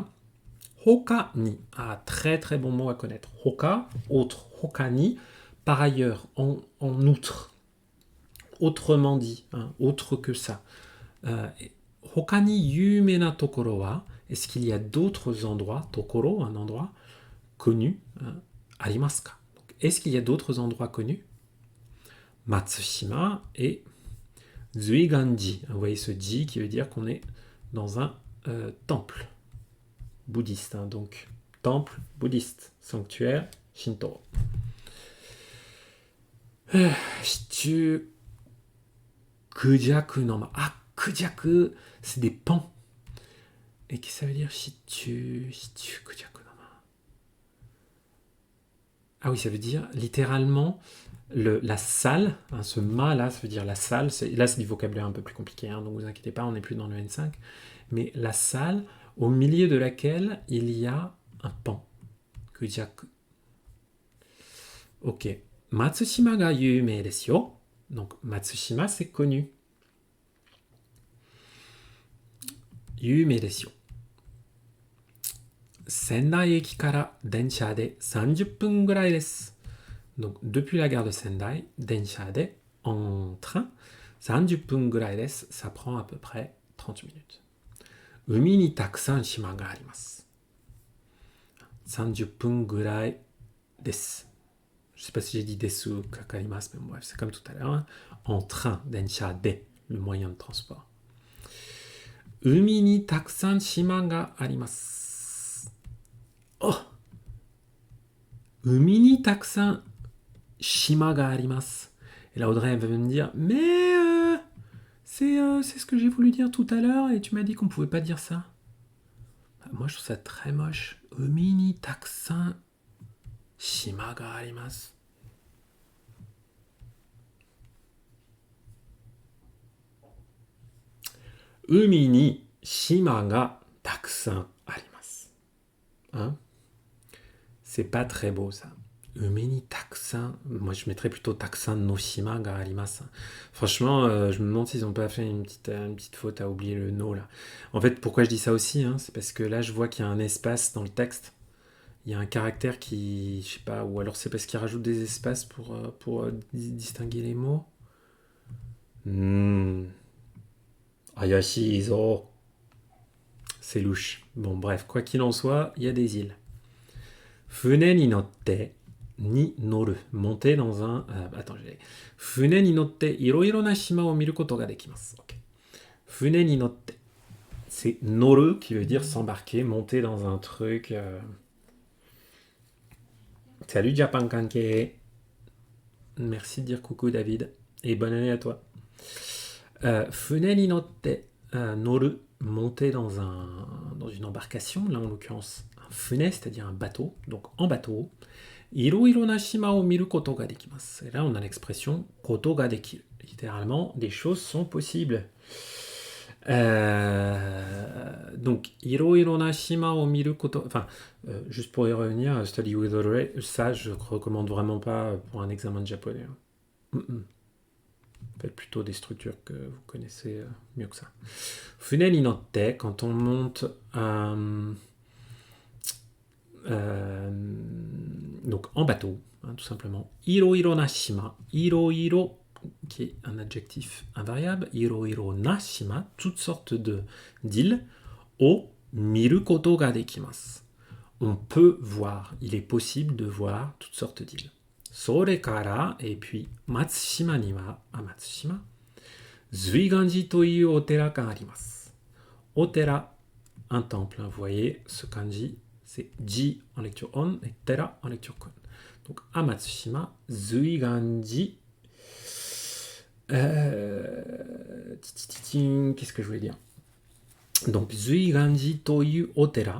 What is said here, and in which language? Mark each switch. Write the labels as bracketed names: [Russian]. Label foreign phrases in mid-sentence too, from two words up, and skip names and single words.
[Japanese] ほかに, [French] très très bon mot à connaître. Hoka, autre. [Japanese] ほかに, [French] par ailleurs, en outre. Autrement dit, hein, autre que ça. [Japanese] ほかにゆめなところは? [French] Est-ce qu'il y a d'autres endroits, tokoro, un endroit connu, [Japanese] ありますか? [French] Est-ce qu'il y a d'autres endroits connus? Matsushima et Zuiganji. Vous voyez ce ji qui veut dire qu'on est dans un temple bouddhiste. Hein, donc, temple bouddhiste, sanctuaire Shinto. Shichu Kujaku no ma. Ah, Kujaku, c'est des pans. Et qu'est-ce que ça veut dire Shichu Kujaku no ma? Ah oui, ça veut dire littéralement la salle, hein, ce ma là, ça veut dire la salle. Là, c'est du vocabulaire un peu plus compliqué, hein, donc vous inquiétez pas, on n'est plus dans le N5. Mais la salle, au milieu de laquelle il y a un pan. Kujaku. Ok. [Japanese] 松島が有名ですよ. [French] Donc, Matsushima, c'est connu. [Japanese] 有名ですよ. 仙台駅から電車で30分ぐらいです。 [French] Donc, depuis la gare de Sendai, [Japanese] 電車で, [French] en train, [Japanese] 30 分ぐらいです。 [French] Ça prend à peu près 30 minutes. [Japanese] 海にたくさん島があります. 30 分ぐらいです。 [French] Je ne sais pas si j'ai dit [Japanese] ですかかります, [French] mais bref, c'est comme tout à l'heure. Hein. En train, [Japanese] 電車で, [French] le moyen de transport. [Japanese] 海にたくさん島があります. Oh! 海にたくさん島があります. [French] Et là, Audrey va me dire, mais c'est ce que j'ai voulu dire tout à l'heure et tu m'as dit qu'on pouvait pas dire ça. Moi, je trouve ça très moche. [Japanese] 海にたくさん島があります. 海に島がたくさんあります. [French] Hein? C'est pas très beau ça. [Japanese] 海にたくさん. [French] Moi je mettrais plutôt [Japanese] たくさんの島があります. [French] Franchement, je me demande s'ils ont pas fait une petite faute à oublier le no là. En fait, pourquoi je dis ça aussi, hein, c'est parce que là je vois qu'il y a un espace dans le texte. Il y a un caractère qui, je sais pas, ou alors c'est parce qu'il rajoute des espaces pour distinguer les mots. [Japanese] 怪しいぞ. [French] C'est louche. Bon, bref, quoi qu'il en soit, il y a des îles. [Japanese] 船に乗ってに乗る. [French] Monter dans un... attends, j'ai... [Japanese] 船に乗っていろいろな島を見ることができます. Okay. 船に乗って. [French] C'est noru qui veut dire s'embarquer, monter dans un truc... Salut Japan Kanke. Merci de dire coucou David. Et bonne année à toi. [Japanese] 船に乗って. Noru. [French] Monter dans une embarcation, là en l'occurrence un funé, c'est-à-dire un bateau, donc en bateau. [Japanese] いろいろな島を見ることができます. [French] Et là on a l'expression [Japanese] ことができる. [French] Littéralement, des choses sont possibles. Donc, [Japanese] いろいろな島を見ること. [French] Enfin, juste pour y revenir, Study with Audrey, ça je recommande vraiment pas pour un examen de japonais. Faites plutôt des structures que vous connaissez mieux que ça. [Japanese] 船に乗って, [French] quand on monte donc en bateau, hein, tout simplement. [Japanese] いろいろな島, [French] iroiro qui est un adjectif invariable, [Japanese] いろいろな島, [French] toutes sortes d'îles, [Japanese] を見ることができます. [French] On peut voir, il est possible de voir toutes sortes d'îles. [Japanese] それから, [French] et puis [Japanese] 松島には, [French] à Matsushima, [Japanese] 瑞巌寺というお寺があります. Otera, [French] un temple, hein, vous voyez, ce kanji, c'est ji en lecture on et tera en lecture kon. Donc à Matsushima, Zuiganji. Qu'est-ce que je voulais dire? [Japanese] Donc 瑞巌寺というお寺.